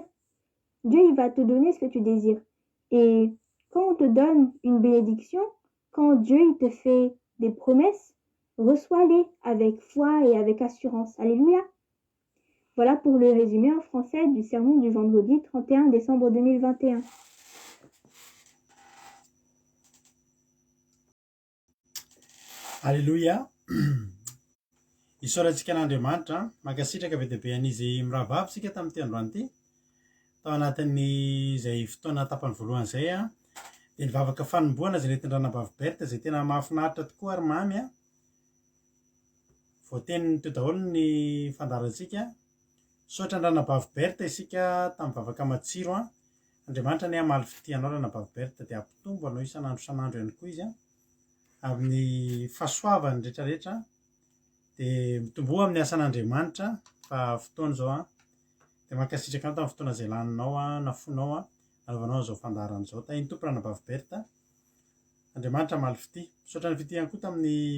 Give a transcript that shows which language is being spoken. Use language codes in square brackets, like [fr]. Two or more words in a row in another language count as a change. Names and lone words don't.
[fr] Dieu il va te donner ce que tu désires. Et quand on te donne une bénédiction, quand Dieu il te fait des promesses, reçois-les avec foi et avec assurance. Alléluia. Voilà pour le résumé en français du sermon du vendredi 31 décembre 2021. Alléluia. [mg] Isaorantsika an'Andriamanitra mankasitraka be dia be an'izy mirahavavitsika tamin'ity androany ity tao anatin'ny izay fotoana tapany voalohany izay dia nivavaka fanomboana izay nentin-dranabaviberta izay tena mahafinaritra tokoa ary mamy voateniny teo daholo ny fandarantsika saotra n-dranabaviberta isika tamin'ny vavaka matsiro Andriamanitra ny hamaly fitianao ranabaviberta dia hampitombo anao isan'andro ihany koa izy amin'ny fahasoavany rehetrarehetra dia mitomboa amin'ny asan'Andriamanitra fa fotoana izao dia mankasitraka anao tamin'ny fotoana izay laninao nafonao anaovanao an'izao fandarana izao tahiny tompo ranabaviberta Andriamanitra hamaly fity misaotra ny fitiany koa tamin'ny